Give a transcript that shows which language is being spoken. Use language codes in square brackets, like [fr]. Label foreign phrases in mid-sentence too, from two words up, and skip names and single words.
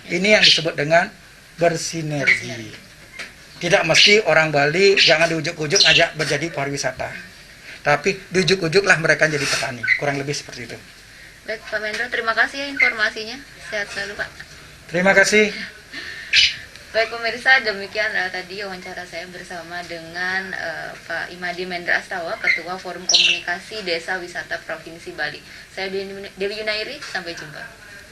[id] Ini yang disebut dengan bersinergi. Tidak mesti orang Bali jangan diujuk-ujuk ajak berjadi pariwisata. Tapi diujuk-ujuklah mereka jadi petani. Kurang lebih seperti itu. Baik, Pak Mendro, terima kasih ya informasinya. Sehat selalu, Pak. Terima kasih. Baik pemirsa, demikian tadi wawancara saya bersama dengan Pak Imadi Mendra Astawa, Ketua Forum Komunikasi Desa Wisata Provinsi Bali. Saya Dewi Yunairi, sampai jumpa.